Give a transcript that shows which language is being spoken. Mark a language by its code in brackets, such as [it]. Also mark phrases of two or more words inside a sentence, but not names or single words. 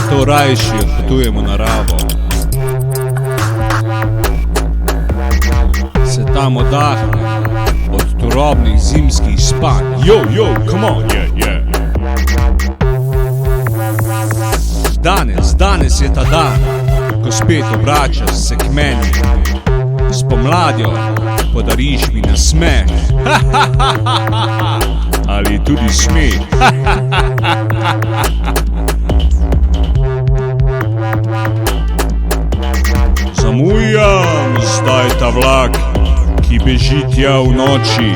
[sl] najrajši odpotujemo naravo. Se tam oddahne od turobnih zimskih spanj. [en] Yo, come on, yeah. [sl] Danes je ta dan, ko spet obračaš se k meni. S pomladjo podariš mi nasmeh. Ali tudi smeh. Zamujam zdaj ta vlak, ki beži tja v noči.